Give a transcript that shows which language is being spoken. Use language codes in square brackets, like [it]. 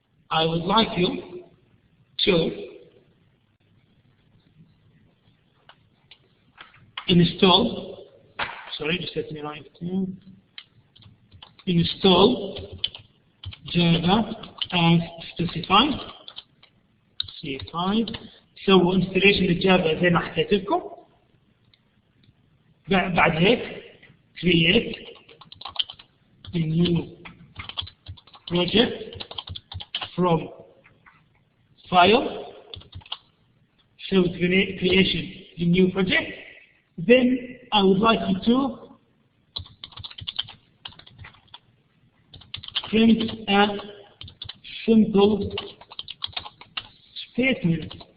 [en] I would like you to install, just let me write it. Install Java as specified. C5. [ar] سووا installation للجافا زي ما حكيت لكم. بعد هيك [en] create a new project from file. So creation a new project. Then I would like you to print a simple statement.